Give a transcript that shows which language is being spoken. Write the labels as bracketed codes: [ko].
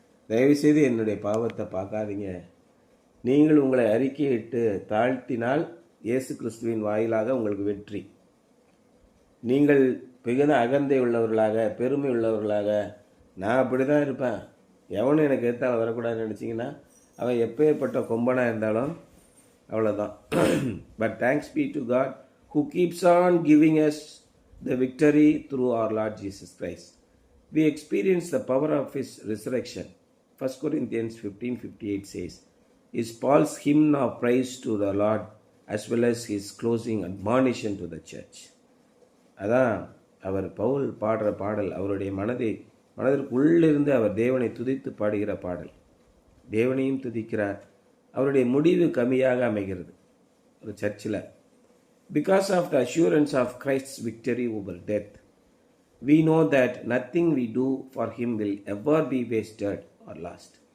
[ta] தயவுசெய்து என்னுடைய பாவத்தை பார்க்காதீங்க. நீங்கள் உங்களை அறிக்கையிட்டு தாழ்த்தினால் இயேசு கிறிஸ்துவின் வாயிலாக உங்களுக்கு வெற்றி. நீங்கள் மிகுந்த அகந்தை உள்ளவர்களாக, பெருமை உள்ளவர்களாக, நான் அப்படி தான் இருப்பேன், எவனும் எனக்கு எதிர்த்தால் வரக்கூடாதுன்னு நினச்சிங்கன்னா அவன் எப்பேற்பட்ட கொம்பனாக இருந்தாலும் அவ்வளோதான். [en] But thanks be to God who keeps on giving us the victory through our Lord Jesus Christ. We experience the power of His resurrection. 1 Corinthians 15:58 says, is Paul's hymn of praise to the Lord as well as his closing admonition to the church. [ta] அதான் அவர் பவுல் பாடுற பாடல், அவருடைய மனதிற்குள்ளிருந்து அவர் தேவனை துதித்து பாடுகிற பாடல். தேவனையும் துதிக்கிறார். அவருடைய முடிவு கம்மியாக அமைகிறது ஒரு சர்ச்சில். [en] Because of the assurance of Christ's victory over death, we know that nothing we do for him will ever be wasted or lost.